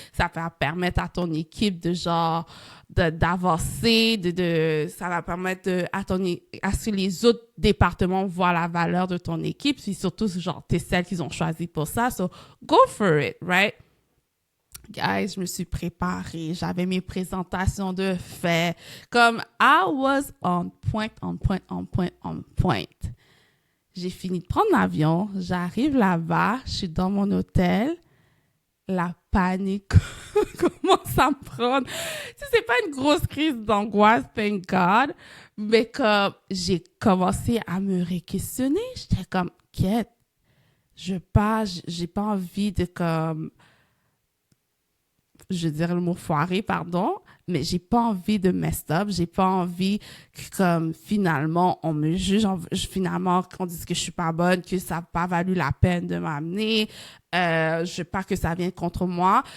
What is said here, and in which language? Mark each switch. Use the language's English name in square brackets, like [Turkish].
[French] Ça va permettre à ton équipe de genre, d'avancer, ça va permettre à ce que les autres départements voient la valeur de ton équipe. Puis surtout, genre, tu es celle qu'ils ont choisie pour ça. [English] So, go for it, right? [French] Guys, je me suis préparée. J'avais mes présentations de fait. Comme, [English] I was on point, on point, on point, on point. [French] J'ai fini de prendre l'avion, j'arrive là-bas, je suis dans mon hôtel, la panique commence à me prendre. Tu sais, c'est pas une grosse crise d'angoisse, [English] thank God, [French] mais comme j'ai commencé à me réquestionner, j'étais comme, quête, j'ai pas envie de comme, je dirais le mot foiré, pardon, mais j'ai pas envie de [English] mess up, [French] j'ai pas envie que comme finalement on me juge, finalement qu'on dise que je suis pas bonne, que ça n'a pas valu la peine de m'amener, je veux pas que ça vienne contre moi.